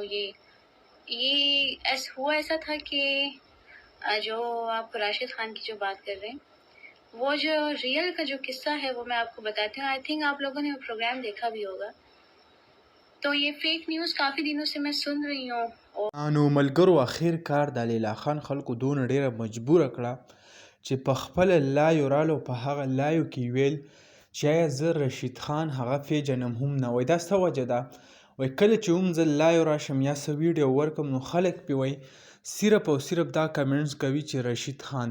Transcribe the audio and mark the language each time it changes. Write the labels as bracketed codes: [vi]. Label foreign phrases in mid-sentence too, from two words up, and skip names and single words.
[ur] یہ ایسا تھا کہ جو آپ راشد خان کی جو بات کر رہے ہیں، وہ جو ریل کا جو قصہ ہے وہ میں آپ کو بتاتی ہوں. [en] I think [ur] آپ لوگوں نے وہ پروگرام دیکھا بھی ہوگا۔ تو یہ [en] fake news [ur] کافی دنوں سے میں سن رہی ہوں اور [ps] نو ملګرو اخر کار د لیلا خان خلکو دونه ډیره مجبوره کړه چې په خپل لایو رالو په هغه لایو کې ویل چې آیا زه رشید خان هغه پیژنم هم نه. وایي دا څه وجه ده؟ وایي کله چې هم زه لایو راشم یا څه ویډیو ورکړم نو خلک پې وایي صرف او صرف دا کمنټس کوي چې رشید خان.